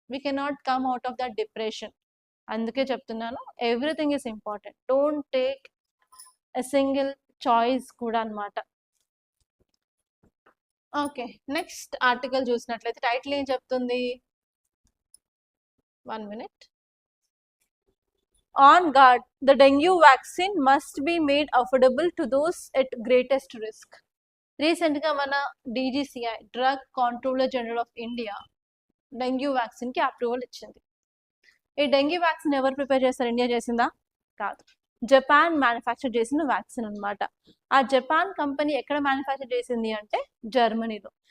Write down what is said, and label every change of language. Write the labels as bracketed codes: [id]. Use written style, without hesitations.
[en] We cannot come out of that depression. [te] అందుకే చెప్తున్నాను, [en] Everything is important. Don't take a single choice [te] కూడా అన్నమాట. Okay, next article చూసినట్లయితే title ఏం చెప్తుంది? [en] 1 minute. On guard, the dengue vaccine must be made affordable to those at greatest risk. [te] Recent గా మన DGCI drug controller general of India dengue vaccine కి approval ఇచ్చింది. ఈ డెంగ్యూ వ్యాక్సిన్ ఎవరు prepare చేస్తారు? ఇండియా చేసిందా? కాదు, జపాన్ మ్యానుఫ్యాక్చర్ చేసిన వ్యాక్సిన్ అన్నమాట. ఆ జపాన్ కంపెనీ ఎక్కడ మ్యానుఫ్యాక్చర్ చేసింది అంటే జర్మనీలో.